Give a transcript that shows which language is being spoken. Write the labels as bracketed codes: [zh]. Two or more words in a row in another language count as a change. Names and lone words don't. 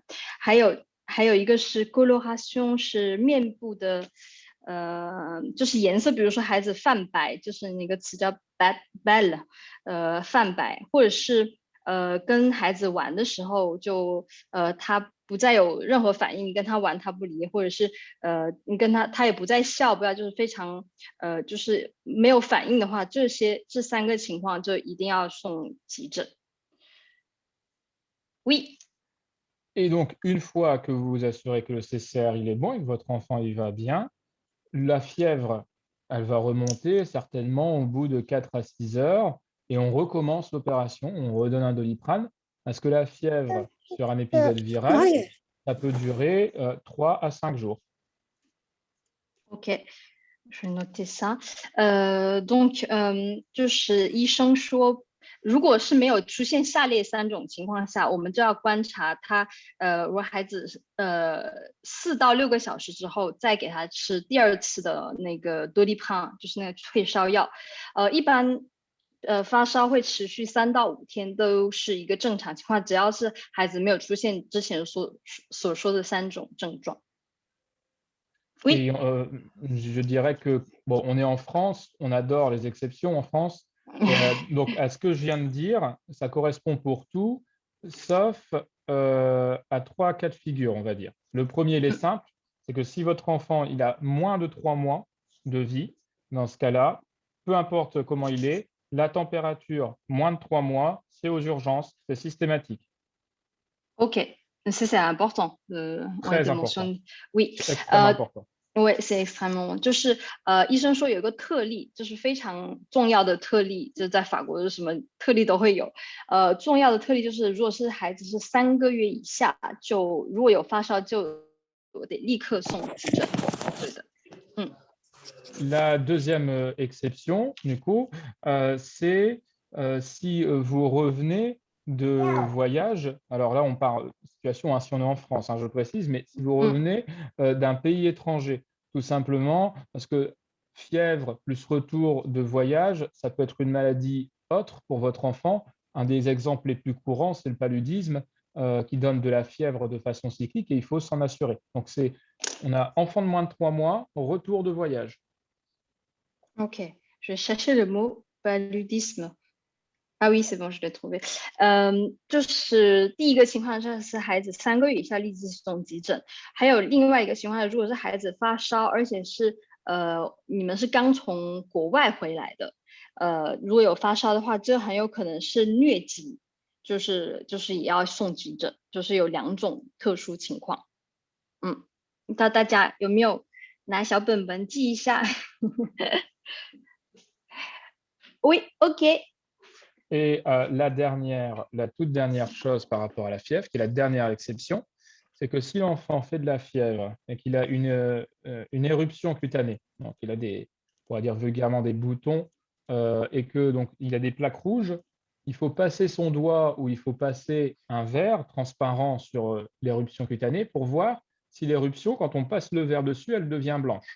[zh] 还有一个是 coloration， 是面部的就是颜色，比如说孩子泛白，就是那个词叫 belle， 泛白，或者是跟孩子玩的时候就他不再有任何反应，你跟他玩他不理，或者是你跟他也不再笑，不要就是非常就是没有反应的话，这3个情况就一定要送急诊。Oui. [fr] Et donc, une fois que vous vous assurez que le CCR il est bon et que votre enfant il va bien, la fièvre, elle va remonter certainement au bout de 4 à 6 heures et on recommence l'opération, on redonne un Doliprane parce que la fièvre sur un épisode viral, ça peut durer 3 à 5 jours. [zh] OK， [fr] je vais noter ça。 [zh] donc 就是医生说，如果是没有出现下列3种情况下，我们就要观察他，如果孩子4到6个小时之后再给他吃第2次的那个 Doliprane， 就是那个退烧药。一般发烧会持续3到5天都是一个正常情况，只要是孩子没有出现之前所说的3种症状。 [fr] Oui. Et je dirais que, bon, on est en France, on adore les exceptions en France. Donc, à ce que je viens de dire, ça correspond pour tout, sauf à 3 cas de figure, on va dire. Le premier, il est simple, c'est que si votre enfant il a moins de 3 mois de vie, dans ce cas-là, peu importe comment il est, la température, moins de 3 mois, c'est aux urgences, c'est systématique. OK. Ça, c'est important de mentionner. Oui. Extrêmement important. Oui, c'est extrêmement [zh] 就是医生说有一个特例，就是非常重要的特例，就是在法国什么特例都会有。重要的特例就是，如果是孩子是3个月以下，就如果有发烧就得立刻送急诊。对的。 [fr] La deuxième exception, du coup, c'est si vous revenez de voyage, alors là on parle situation hein, si on est en France, hein, je précise, mais si vous revenez d'un pays étranger, tout simplement parce que fièvre plus retour de voyage, ça peut être une maladie autre pour votre enfant. Un des exemples les plus courants, c'est le paludisme qui donne de la fièvre de façon cyclique et il faut s'en assurer. Donc, on a enfant de moins de 3 mois, retour de voyage. OK, je vais chercher le mot paludisme。啊oui，c'est bon，je l'ai trouvé。 [zh] 就是第一个情况是孩子3个月以下立即送急诊，还有另外一个情况，如果是孩子发烧，而且是你们是刚从国外回来的，如果有发烧的话，这很有可能是疟疾，就是也要送急诊，就是有2种特殊情况。大家有没有拿小本本记一下 ？ [fr] Oui, OK。 Et la toute dernière chose par rapport à la fièvre, qui est la dernière exception, c'est que si l'enfant fait de la fièvre et qu'il a une éruption cutanée, donc il a on va dire vulgairement des boutons, et que donc il a des plaques rouges, il faut passer son doigt ou il faut passer un verre transparent sur l'éruption cutanée pour voir si l'éruption, quand on passe le verre dessus, elle devient blanche.